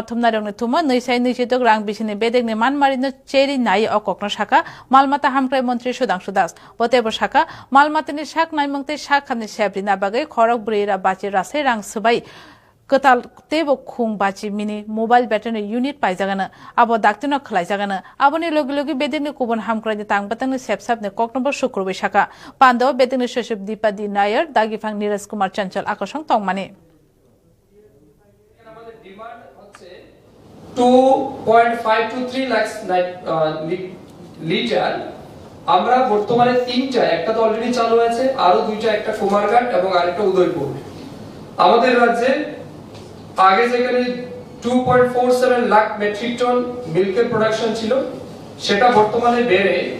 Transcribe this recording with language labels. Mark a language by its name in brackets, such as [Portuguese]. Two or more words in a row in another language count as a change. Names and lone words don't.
[Kok Borok] thumna rongni thuma neisai neisitok rang bisini bedekni manmari no cheri nai okokno shaka malmata hamkai mantri Sudhanshu Das botebo shaka malmatani shak naimongte shak khani sebri na bagai khorok brira bachi rasai rang subai ketal tebo khung bachi mini mobile battery unit paijagana abo daktino khlaijagana aboni logi bedeni kubon hamkrani tangbatangni sepsapne koknobor shukrobai shaka pando bedeni sheshub dipadi nayer dagifang Niraj Kumar Chanchal akosong tongmani [English] 2.5 to 3 lakhs [Bangla] লিটার আমরা বর্তমানে তিনটা একটা তো অলরেডি চালু আছে আরো দুইটা একটা কুমারঘাট এবং আরেকটা উদয়পুর আমাদের রাজ্যে আগে যেখানে 2.47 লাখ মেট্রিক টন [English] milk production [Bangla] ছিল সেটা বর্তমানে বেড়ে